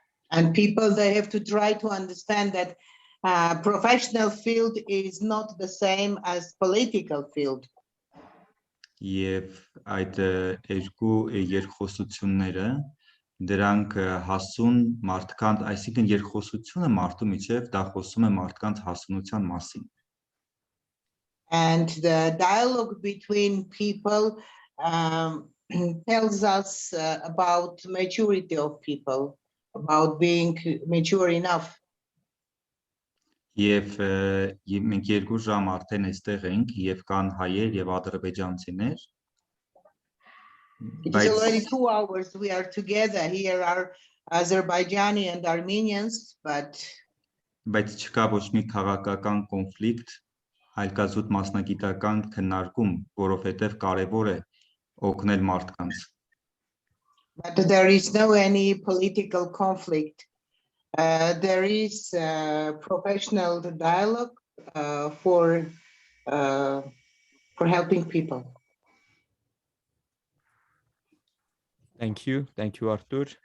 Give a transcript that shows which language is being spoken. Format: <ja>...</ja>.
<en>And people, they have to try to understand that professional field is not the same as political field.</en> <hy>Եվ այդ երկու երկխոսությունները դրանք հասուն մարդկանց, այսինքն երկխոսությունը մարդու միջև դա խոսում է մարդկանց հասունության մասին։</hy> <en>And the dialogue between people tells us about maturity of people, about being mature enough.</en> <hy>Եվ մենք 2 ժամ արդեն այստեղ ենք եւ կան հայեր եւ ադրբեջանցիներ։</hy> <en>It is already 2 hours we are together. Here are Azerbaijani and Armenians,</en> <hy>բայց չկա ոչ մի քաղաքական կոնֆլիկտ, այլ կա զուտ մասնագիտական քննարկում, որովհետեւ կարեւոր է օգնել մարդկանց։</hy> <en>But there is no any political conflict. There is professional dialogue for helping people. Thank you, Artur.</en>